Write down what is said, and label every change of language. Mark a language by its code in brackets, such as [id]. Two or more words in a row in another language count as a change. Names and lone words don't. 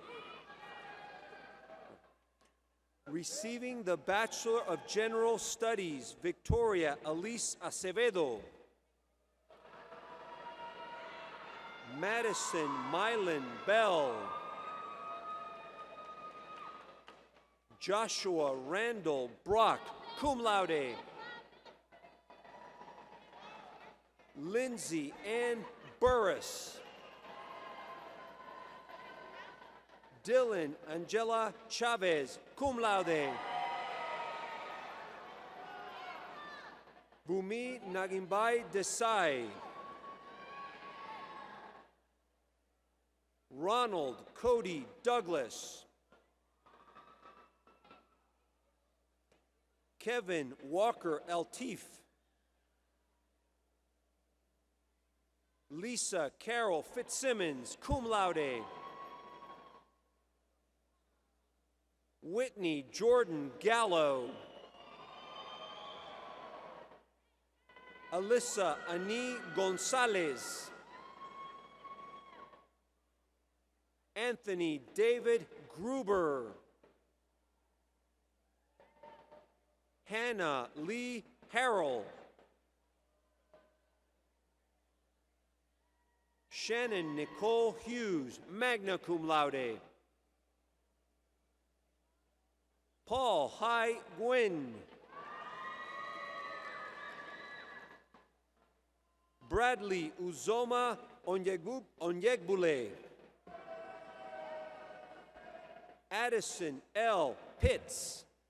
[en] Receiving the Bachelor of General Studies, Victoria Elise Acevedo. Madison Mylan Bell. Joshua Randall Brock, [la] cum laude. [en] Lindsay Ann Burris. Dylan Angela Chavez, [la] cum laude. [en] Bhumi Nagimbai Desai. Ronald Cody Douglas. Kevin Walker Eltif. Lisa Carol Fitzsimmons, [la] cum laude. [en] Whitney Jordan Gallo. Alyssa Ani Gonzalez. Anthony David Gruber. Hannah Lee Harrell. Shannon Nicole Hughes, [la] magna cum laude. [en] Paul Hai Gwyn. Bradley Uzoma Onyegbule. Addison L. Pitts.